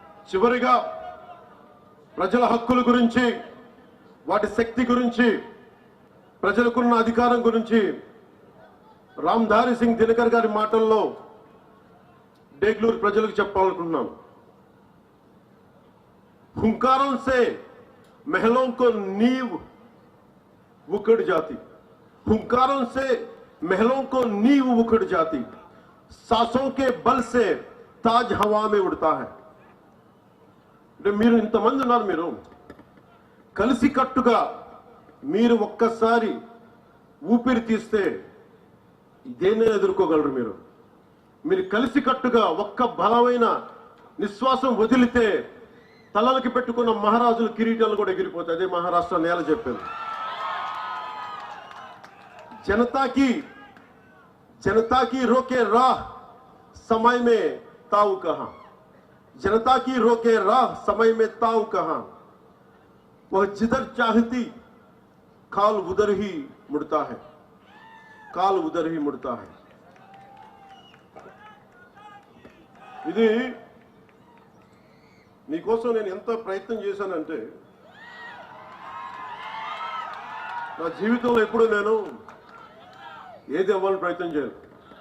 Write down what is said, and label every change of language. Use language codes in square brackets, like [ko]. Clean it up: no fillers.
[te] చివరిగా ప్రజల హక్కుల గురించి, వాటి శక్తి గురించి, ప్రజలకున్న అధికారం గురించి రామ్ధారి సింగ్ దినకర్ గారి మాటల్లో డేగ్లూరు ప్రజలకు చెప్పాలనుకుంటున్నాను. [hi] हुंकारों से महलों को नींव उखड़ जाती, हुंकारों से महलों को नींव उखड़ जाती, सांसों के बल से ताज हवा में उड़ता है. [te] మీరు ఇంతమంది ఉన్నారు, మీరు కలిసి కట్టుగా మీరు ఒక్కసారి ఊపిరి తీస్తే దేన్ని ఎదుర్కోగలరు? మీరు కలిసి కట్టుగా ఒక్క బలమైన నిశ్వాసం వదిలితే తలలకి పెట్టుకున్న మహారాజుల కిరీటాలు కూడా ఎగిరిపోతాయి. అదే మహారాష్ట్ర నేల చెప్పింది. [hi] जनता की रोके राह समय में ताऊ कहां, जनता की रोके राह समय में ताऊ कहां, वह जिधर चाहती काल उधर ही मुड़ता है, काल उधर ही मुड़ता है. [te] ఇది నీకోసం నేను ఎంత ప్రయత్నం చేశానంటే, నా జీవితంలో ఎప్పుడు నేను ఏది అవ్వాలని ప్రయత్నం చేయను.